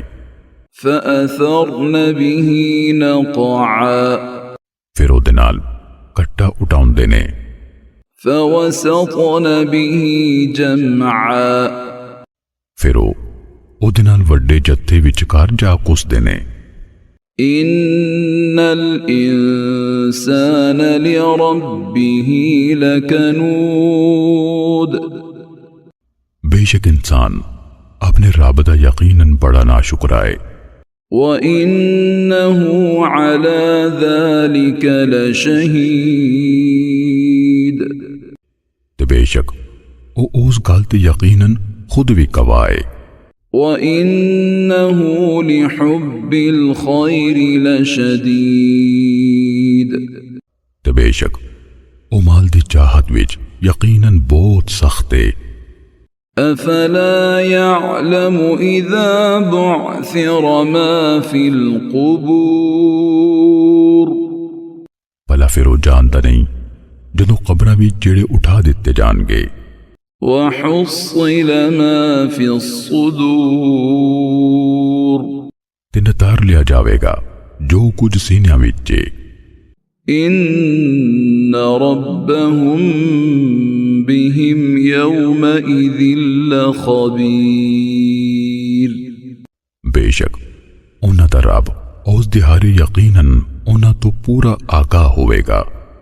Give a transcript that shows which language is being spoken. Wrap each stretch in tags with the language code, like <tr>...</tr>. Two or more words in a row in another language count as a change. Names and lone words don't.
<ar>فأثرن به نقعا</ar> <pa>پھر او دے نال کٹا اٹھاؤندے نے۔</pa> <ar>فوسطن به جمعا</ar> <pa>پھر او دے نال وڈے جتھے وچکار جا کسدے نے۔</pa> <ar>ان الانسان لربه لکنود</ar> <pa>بے شک انسان اپنے رب دا یقیناً بڑا ناشکرا ہے۔</pa> <ar>وَإِنَّهُ عَلَى ذَلِكَ لَشَهِيدٌ</ar> <pa>تے بے شک او اس گل تے یقیناً خود بھی گواہ ہے۔</pa> <ar>وَإِنَّهُ لِحُبِّ الْخَيْرِ لَشَدِيدٌ</ar> <pa>تے بے شک او مال دی چاہت وچ یقیناً بہت سخت ہے۔</pa> <ar>افلا يعلم اذا بعثر ما في القبور</ar> <pa>بھلا پھر وہ جانتا نہیں جدوں قبراں بھی جڑے اٹھا دیتے جان گے۔</pa> <ar>وحصل ما في الصدور</ar> <pa>تے نتار لیا جاوے گا جو کچھ سینیاں وچ ہے۔</pa> <ar>ان ربهم بهم يومئذ لخبیر</ar> <pa>بے شک انہاں دا رب اس دہاڑے یقیناً انہاں تو پورا آگاہ ہوئے گا۔</pa>